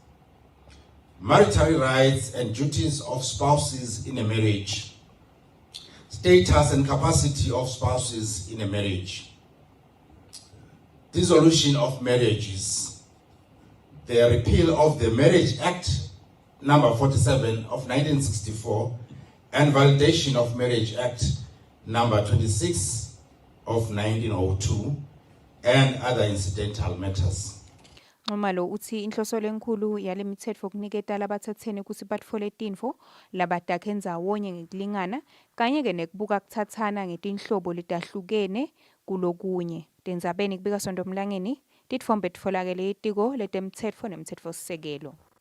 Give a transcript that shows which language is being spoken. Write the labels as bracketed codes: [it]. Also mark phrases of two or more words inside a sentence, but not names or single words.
[en] marital rights and duties of spouses in a marriage, status and capacity of spouses in a marriage, dissolution of marriages, the repeal of the Marriage Act number 47 of 1964 and validation of Marriage Act number 26 of 1902 and other incidental matters. [ss] Nxumalo uthi inhloso lenkulu yale mithetho kuniketa labathathene ukuthi batfole tintfo labadakhe ndzawonye ngekulingana kanye ke nekubuka kuthathana ngetinhlobo letahlukene kulokunye. Tendzabeni kubika Sonto Mlangeni titfombe titfolakele etiko letemtsetfo nemtsetfosisekelo.